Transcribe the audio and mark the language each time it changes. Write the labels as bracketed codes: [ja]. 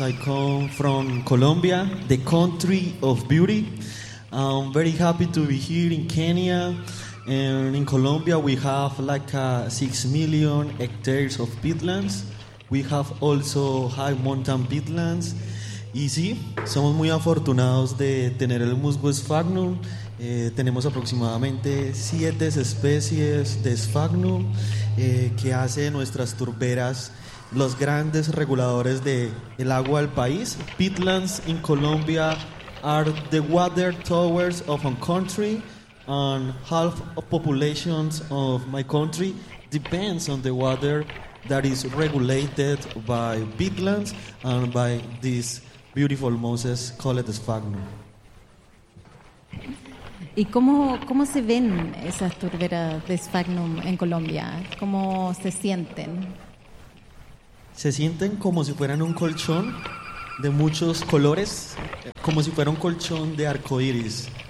[en] I come from Colombia, the country of beauty. I'm very happy to be here in Kenya. And in Colombia, we have like 6 million hectares of peatlands. We have also high mountain peatlands. [es] Y sí, somos muy afortunados de tener el musgo Sphagnum. Tenemos aproximadamente 7 especies de Sphagnum que hace de nuestras turberas los grandes reguladores del agua del país. [en] Peatlands in Colombia are the water towers of a country, and half of populations of my country depends on the water that is regulated by peatlands and by this beautiful mosses called Sphagnum. [es] ¿Y cómo se ven esas turberas de Sphagnum en Colombia? ¿Cómo se sienten? Se sienten como si fueran un colchón de muchos colores, como si fuera un colchón de arcoíris.